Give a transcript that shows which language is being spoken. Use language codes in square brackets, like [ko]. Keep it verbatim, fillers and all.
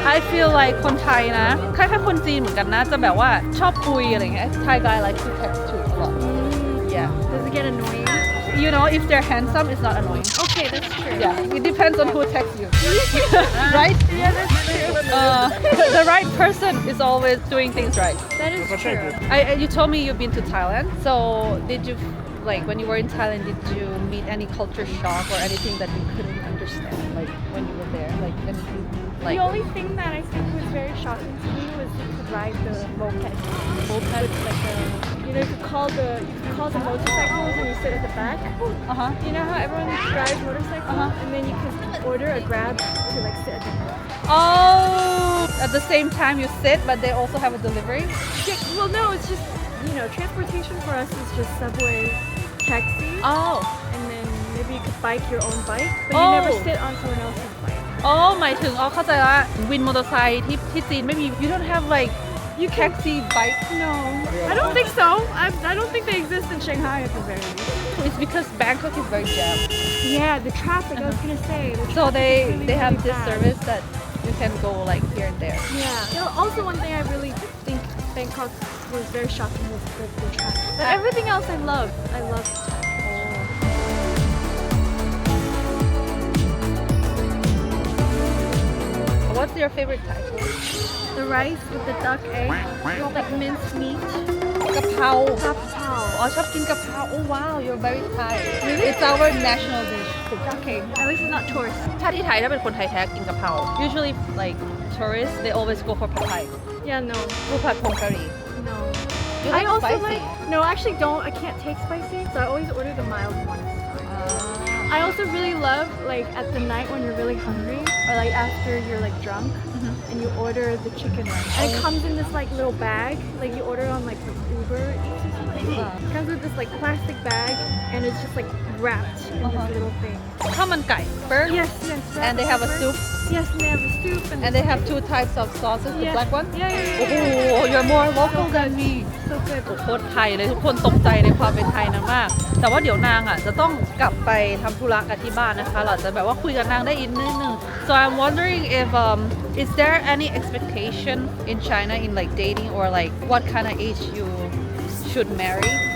[en] I feel like [th] คนไทยนะคล้ายๆคนจีนเหมือนกันนะจะแบบว่าชอบคุยอะไรเงี้ย [en] Thai guy like to text too a lot. Yeah. Does it get annoying? You know if they're handsome it's not annoying. Okay, that's true. Yeah. It depends on who texts you. Right? Yeah, that's true. Uh, the, the right person is always doing things right. That is true. I, I- you told me you've been to Thailand. So did you like when you were in Thailand did you meet any culture shock or anything that you couldn't understand like when you were there like anything like The only thing that I think was very shocking to me was you could ride the moped. Moped is like a, you know, you could call the you could call the motorcycles and you sit at the back. uh huh You know how everyone drives motorcycles Uh-huh. and then you could order a grab to like sit at the back. Oh, at the same time you sit, but they also have a delivery. Yeah, well, no, it's just you know transportation for us is just subway, taxi, Oh, and then maybe you could bike your own bike, but Oh. you never sit on someone else's bike. oh, [th] หมายถึงอ๋อเข้าใจละวินมอเตอร์ไซค์ที่ที่จีนไม่มี [en] you don't have like you taxi bike. No, I don't think so. I I don't think they exist in Shanghai at the very least. It's because Bangkok is very jammed, Yeah, the traffic. I was gonna say. The so traffic they is really, they have really this bad. service that you can go like here and there. Yeah. You know, also, one thing I really think Bangkok was very shocking was the, the traffic. But everything else I loved. I loved the traffic. What's your favorite Thai? The rice with the duck egg, with like minced meat. [th] กะเพรา [en] Pad Thai. [th] อ๋อชอบกินกะเพรา [en] oh wow you're very Thai it's our national dish okay At least it's not tourist. [th] ถ้าที่ไทยถ้าเป็นคนไทยแท้กินกะเพรา [en] usually like tourists they always go for pad Thai Yeah, no, [th] ผู้ผัดผงกะหรี่ [en] no. You I like also spicy? like. No, I actually don't. I can't take spicy, so I always order the mild one. Ah. I also really love like at the night when you're really hungry or like after you're like drunk and you order the chicken one. And it comes in this like little bag, like you order on like Uber Eats or something. It comes with this like plastic bag and it's just like wrapped in this little thing. [th] ข้าวมันไก่ burger [en] Yes, yes. and they have a soup Yes, and they have a soup and they have two types of sauces the Yeah. black one Yeah, yeah, yeah, [th] โอ้โห [en] yeah, yeah. you're more local than me So good. [th] โคตรไทยเลยทุกคนตกใจในความเป็นไทยนะมาก แต่ว่าเดี๋ยวนางอ่ะจะต้องกลับไปทำธุระกันที่บ้านนะคะเราจะแบบว่าคุยกับนางได้อีกนิดนึง [en] so I'm wondering if um is there any expectation in China in like dating or like what kind of age you should marry